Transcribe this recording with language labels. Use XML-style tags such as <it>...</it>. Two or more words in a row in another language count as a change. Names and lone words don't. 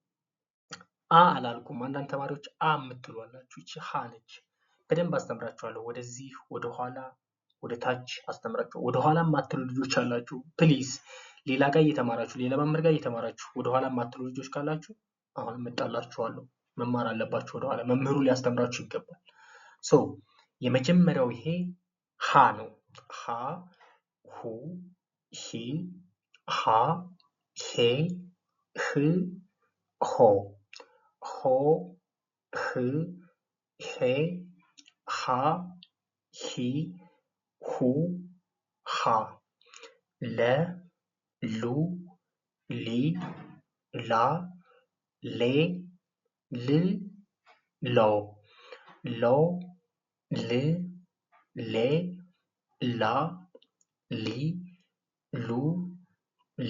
<am>አ አላልኩም። አንዳንድ ተማሪዎች አ የምትሉ አላችሁ። እቺ ሀ ነች። በደንብ አስተምራችኋለሁ። ወደዚህ ወደ ኋላ ወደ ታች አስተምራችሁ። ወደ ኋላ የማትሉ ልጆች አላችሁ። ፕሊዝ ሌላ ጋር እየተማራችሁ ሌላ መምህር ጋር እየተማራችሁ ወደ ኋላ የማትሉ ልጆች ካላችሁ አሁን እመጣላችኋለሁ። መማር አለባችሁ። ወደ ኋላ መምህሩ ሊያስተምራችሁ ይገባል። የመጀመሪያው ይሄ ሀ ነው። ሀ ሁ ሂ ሃ ሄ ህ ሆ ሆ ህ ሄ ሃ ሂ ሁ ሃ ለ ሉ ሊ ላ ሌ ል ሎ ሎ ል ሌ ላ ሊ ሉ ለ</am>